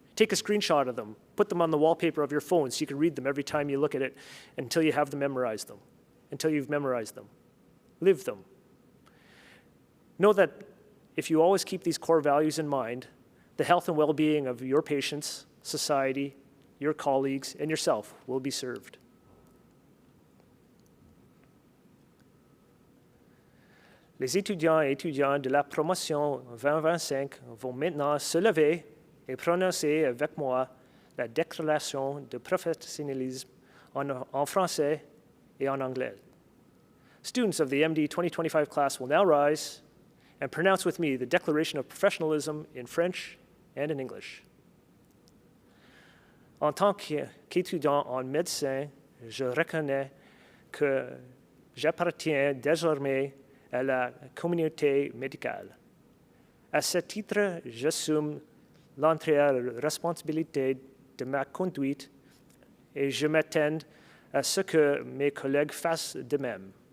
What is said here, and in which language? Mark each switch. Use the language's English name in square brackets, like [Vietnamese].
[English] Take a screenshot of them, put them on the wallpaper of your phone so you can read them every time you look at it until you have them memorized them, until you've memorized them. Live them. Know that if you always keep these core values in mind, the health and well-being of your patients, society, your colleagues, and yourself will be served. [French] Les étudiants et étudiantes de la promotion 2025 vont maintenant se lever et prononcer avec moi la déclaration de professionnalisme en français et en anglais. [English] Students of the MD 2025 class will now rise and pronounce with me the Declaration of Professionalism in French and in English. [French] En tant qu'étudiant en médecine, je reconnais que j'appartiens désormais à la communauté médicale. À ce titre, j'assume l'entière responsabilité de ma conduite et je m'attends à ce que mes collègues fassent de même.